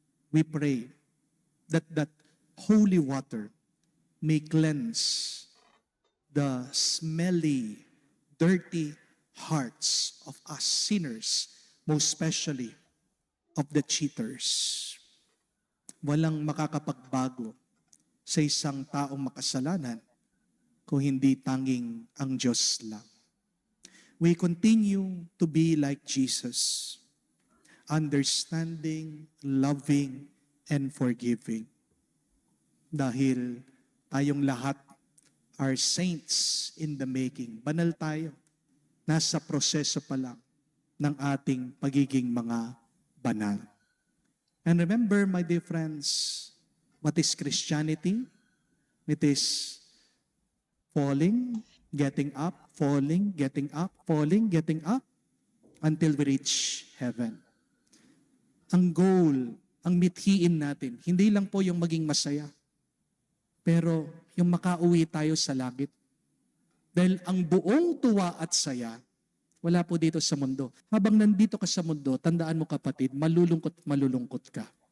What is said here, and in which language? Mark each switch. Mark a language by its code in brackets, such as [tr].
[en] We pray that that holy water may cleanse the smelly, dirty hearts of us sinners, most especially of the cheaters. [tl] Walang makakapagbago sa isang taong makasalanan kung hindi tanging ang Diyos lang. [en] We continue to be like Jesus, understanding, loving, and forgiving. [tl] Dahil tayong lahat [en] are saints in the making. [tl] Banal tayo. Nasa proseso pa lang ng ating pagiging mga banal. [en] And remember, my dear friends, what is Christianity? It is falling, getting up, falling, getting up, falling, getting up, until we reach heaven. [tl] Ang goal, ang mithiin natin, hindi lang po yung maging masaya, pero yung makauwi tayo sa langit. Dahil ang buong tuwa at saya, wala po dito sa mundo. Habang nandito ka sa mundo, tandaan mo kapatid, malulungkot ka.